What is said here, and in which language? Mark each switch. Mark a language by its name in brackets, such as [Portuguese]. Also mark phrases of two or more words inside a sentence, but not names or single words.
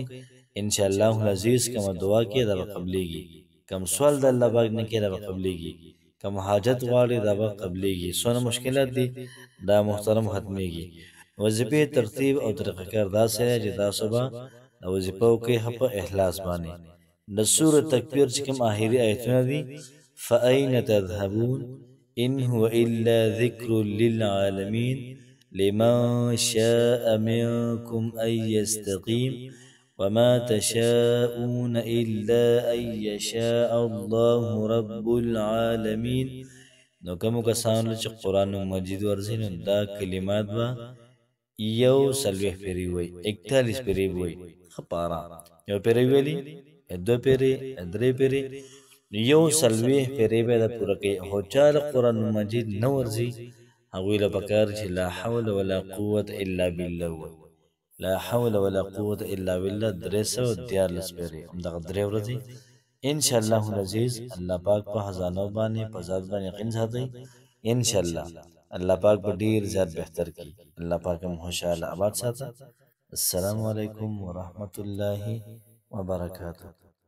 [Arabic] انشاءالله العزیز [Pashto] کومه دعا کې دا به قبلیږي، کوم سوال د الله پاک نه کې دا به قبلیږي، کوم حاجت غواړي دا به قبلیږي. څونه مشکلات دي دا محترم ختمیږي. وظیفې ترتیب او طریقه کار داسې دی چې تاسو به دا وظیفه وکړئ په اخلاص باندې. د سوره تکبیر چې کوم آخري آیتونه دي [Arabic] فأین تذهبون ان هو الا ذکر للعالمین لمن شاء منكم ان يستقيم وما تشاءون الا ان يشاء الله رب العالمین. [Pashto] نو کومو کسانو چې قرآن مجید ورځي نو دا کلمات به یو سلویح پیری وی 41 پیری وی خپارا یو پیری ویلی دو پیری درې پیری یو سلویح پیری به دا پوره کوي. هو چا قرآن مجید نه ورځي هغوی له پکار چې [Arabic] لا حول ولا قوة الا بالله [Pashto] وی. [Arabic] لا حول ولا قوة الا بالله [Pashto] 314 پیری همدغه درې ورځي [Arabic] ان شاء الله العزیز. [Pashto] الله پاک په خزانو باندې په ذات باندې یقین ساتي [Arabic] ان شاء الله. [Pashto] الله پاک په ډیر زیات بهتر کی. الله پاک هم خوشاله آباد ساته. [Arabic] السلام علیکم ورحمت الله وبرکاته.